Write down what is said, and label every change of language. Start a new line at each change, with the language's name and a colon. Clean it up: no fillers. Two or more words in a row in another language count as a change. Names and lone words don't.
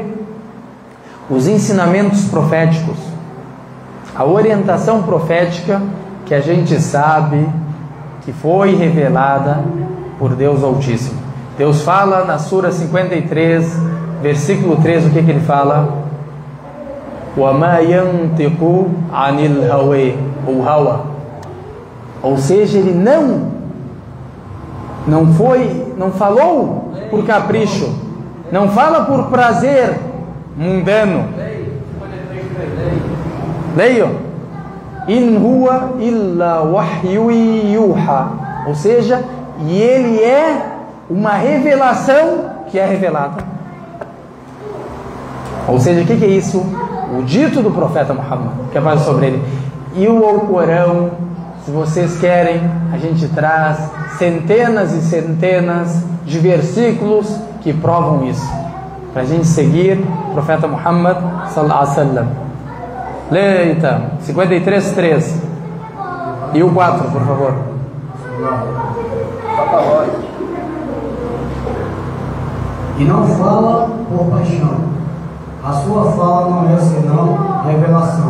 Portuguese: Os ensinamentos proféticos, a orientação profética que a gente sabe que foi revelada por Deus Altíssimo. Deus fala na Sura 53, versículo 3, o que ele fala?
Arabic: وَمَا يَنْتِقُ عَنِ الْهَوَى ou hawa.
Portuguese: Ou seja, ele não falou por capricho, não fala por prazer mundano. Leio.
Arabic: إن هو إلا وحي يوحى.
Portuguese: Ou seja, e ele é uma revelação que é revelada. Ou seja, o que é isso? O dito do profeta Muhammad, que é mais sobre ele. E o Alcorão, se vocês querem, a gente traz centenas e centenas de versículos que provam isso, para a gente seguir o profeta Muhammad
Arabic: صلى الله عليه وسلم.
Portuguese: Leia então, 53:3 e o 4, por favor. E não fala por paixão, a sua fala não é senão revelação.